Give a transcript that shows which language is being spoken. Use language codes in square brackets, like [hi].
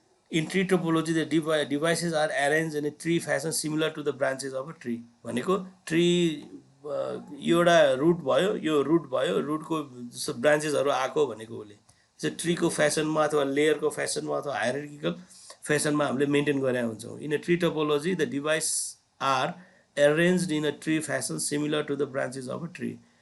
[en] In tree topology the devices are arrange in a tree fashion similar to the branches of a tree. [ne] भनेको tree एउटा root भयो, यो root भयो, रुटको जस्तो ब्रान्चेसहरू आएको भनेको उसले चाहिँ ट्रीको फ्यासनमा अथवा लेयरको फ्यासनमा अथवा हायरार्किकल फ्यासनमा हामीले मेन्टेन गरेका हुन्छौँ। [en] In a tree topology the device are arranged in a tree fashion similar to the branches of a tree.